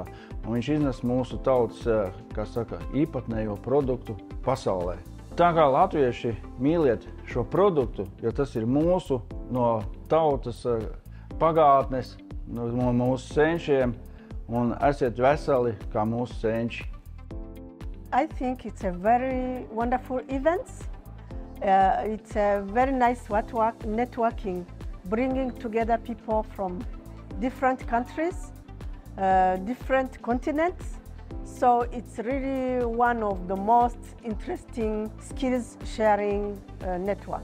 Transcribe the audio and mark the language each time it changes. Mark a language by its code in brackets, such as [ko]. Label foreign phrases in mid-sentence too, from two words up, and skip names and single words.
[lv] Un viņš iznes mūsu tautas, kā saka, īpatnējo produktu pasaulē. Tā kā latvieši mīliet šo produktu, jo tas ir mūsu no tautas pagātnes, no mūsu senčiem, un esiet veseli kā mūsu senči. [en] I think it's a very wonderful event. It's a very nice networking, bringing together people from different countries, different continents. So it's really one of the most interesting skills sharing network.